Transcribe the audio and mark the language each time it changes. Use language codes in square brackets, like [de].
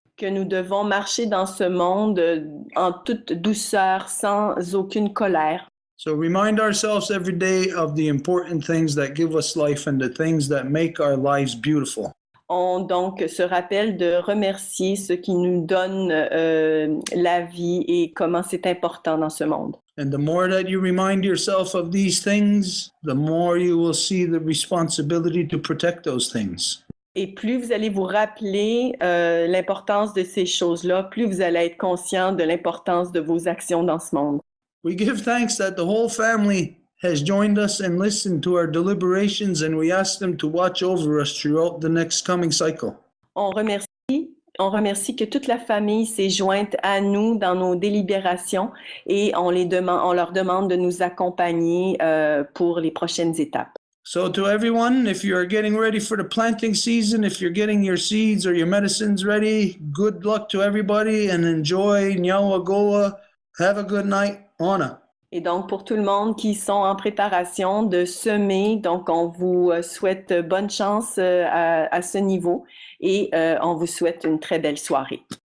[fr] Que nous devons marcher dans ce monde en toute douceur, sans aucune colère. [en] So remind ourselves every day of the important things that give us life and the things that make our lives beautiful. [fr] On donc se rappelle de remercier ceux qui nous donnent la vie et comment c'est important dans ce monde. [en] And the more that you remind yourself of these things, the more you will see the responsibility to protect those things. [fr] Et plus vous allez vous rappeler l'importance de ces choses-là, plus vous allez être conscient de l'importance de vos actions dans ce monde. [en] We give thanks that the whole family has joined us and listened to our deliberations, and we ask them to watch over us throughout the next coming cycle. [fr] On remercie que toute la famille s'est jointe à nous dans nos délibérations et on leur demande de nous accompagner pour les prochaines étapes. [en] So to everyone, if you are getting ready for the planting season, if you're getting your seeds or your medicines ready, good luck to everybody and enjoy Nyawagoa. Have a good night. Ona. [fr] Et donc, pour tout le monde qui sont en préparation de semer, donc on vous souhaite bonne chance à ce niveau et on vous souhaite une très belle soirée.